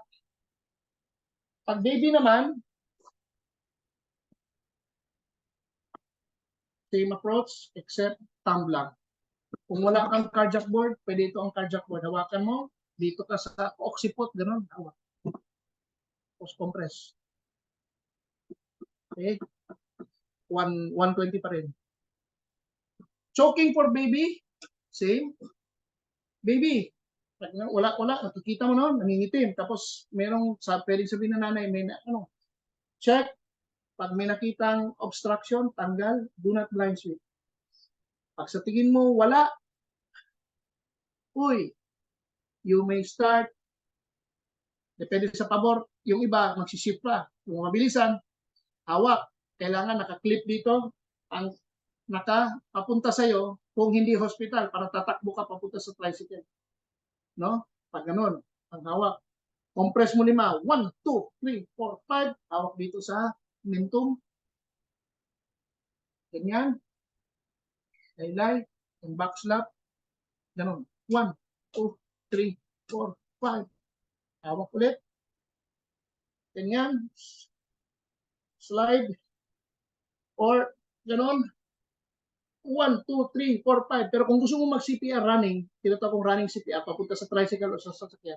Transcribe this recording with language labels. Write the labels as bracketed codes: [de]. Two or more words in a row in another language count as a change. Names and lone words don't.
[tl] Pag baby naman, [en] same approach, [tl] except thumb lang. Kung wala kang [en] cardiac board, [tl] pwede ito ang [en] cardiac board. [tl] Hawakan mo, dito ka sa occiput, gano'n. [en] Hawak. Post compress. Okay? 120 [tl] pa rin. [en] Choking for baby, same. [tl] Baby, wala, nakikita mo noon, nangingitim. Tapos, merong, pwedeng sabihin na nanay, may check. Pag may nakitang obstruction, tanggal, [en] do not blind sweep. [tl] Pag sa tingin mo, wala, uy, [en] you may start, [tl] depende sa pabor, yung iba, magsisip pa. Yung mabilisan, hawak, kailangan naka-clip dito, ang papunta sa'yo, kung hindi hospital, para tatakbo ka papunta sa tricycle. No? Pag ganun, ang hawak. Compress mo 5, 1, 2, 3, 4, 5, hawak dito sa mentum. Ganyan. Laylay, yung back slap. Ganun. 1, 2, 3, 4, 5. Hawak ulit. Ganyan. Slide. Or, ganun. 1, 2, 3, 4, 5. Pero kung gusto mo mag-CPR running, tinatawag kong [en] running CPR, [tl] papunta sa tricycle o sa sasakyan.